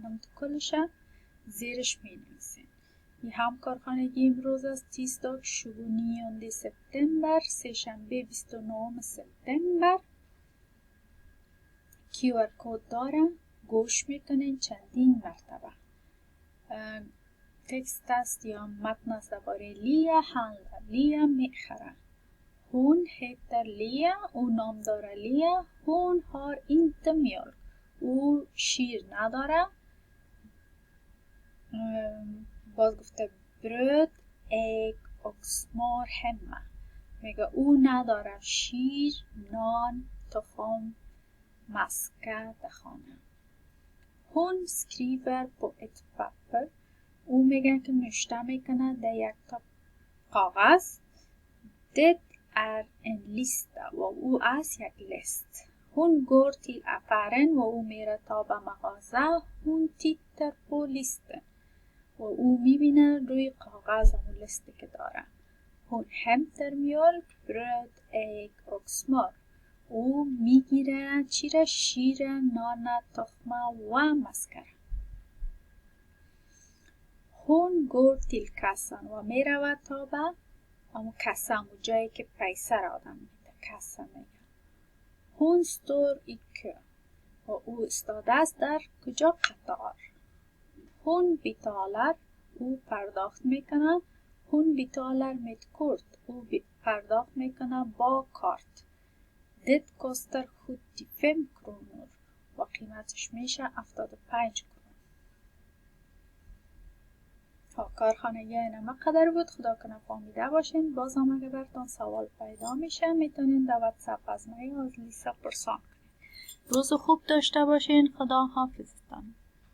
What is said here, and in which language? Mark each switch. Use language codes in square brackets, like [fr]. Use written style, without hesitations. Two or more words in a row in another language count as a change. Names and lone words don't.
[fa] نم تو کلش زیرش می نویسین. این هم کارخانگی امروز است، tisdag 29 سپتامبر، سه‌شنبه 29 سپتامبر. QR کد داره، گوش میکنین چندین مرتبه. تکست است یا متن است درباره لیا handlar. لیا میخره. [sv] Hon heter Lea, [fa] او نام داره لیا. [sv] Hon har inte mjölk, [fa] او شیر نداره. باز گفته [sv] bröd, ägg och smör hemma. [fa] میگه او نداره شیر، نان، تخم، مسکه در خانه. [sv] Hon skriver på ett papper. [fa] او میگه که نوشته میکنه در یک تا کاغذ. [sv] Det är en lista [fa] و او از یک لیست. [sv] Hon går till affären [fa] و او میره تا به مغازه. [sv] Hon tittar på listen [fa] و او میبینه روی کاغذ همون لیستی که داره. [sv] Hon hämtar mjölk, bröd, ägg och smör. [fa] او میگیره چیره؟ شیر، نان، تخم و مسکره. [sv] Hon går till kassan [fa] و میره تا به همون کاسه، همون جایی که پیسه را آدم میده، کاسه میگه. [sv] Hon står i kö [fa] و او استاده است در کجا؟ قطار. [sv] Hon betalar [fa] او پرداخت میکنه. [sv] Hon betalar med kort [fa] او پرداخت میکنه با کارت. [sv] Det kostar 75 kronor [fa] و قیمتش میشه 75 کرون. کارخانگی اینما قدر بود. خدا کنه فهمیده باشین. باز هم اگه براتون سوال پیدا میشه میتونین در واتساپ از من یا از لیسا پرسان کنین. روز خوب داشته باشین. خدا حافظتان.